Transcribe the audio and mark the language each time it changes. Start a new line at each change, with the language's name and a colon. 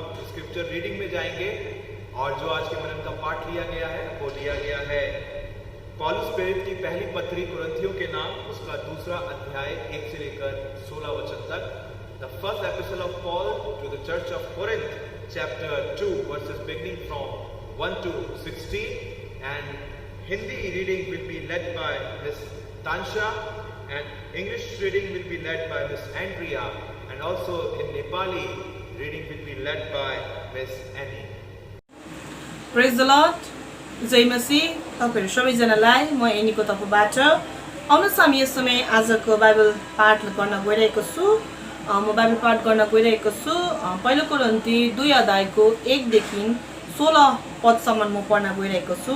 Hindi: Scripture reading में जाएंगे और जो आज के मनन का पाठ लिया गया है वो लिया गया है पौलुस प्रेरित की पहली पत्री कुरिन्थियों के नाम उसका दूसरा अध्याय 1 से लेकर 16 वचन तक.
English: The first episode of Paul to the church of Corinth chapter 2 verses beginning from 1 to 16 and Hindi reading will be led by Miss Tansha and English reading will be led by Miss Andrea and also in Nepali reading will be led by Miss Annie. Praise the Lord.
Hindi: जय मसीह.
Nepali: तपाईँहरू सबैजनालाई म एनीको तर्फबाट आउनुहोस् हामी यस समय आजको Bible पाठ गर्न गइरहेको छु. म बाइबल पाठ गर्न गइरहेको छु पहिलो कोरिन्थी 2 अध्यायको 1 देखि 16 पदसम्म म पढ्न गइरहेको छु.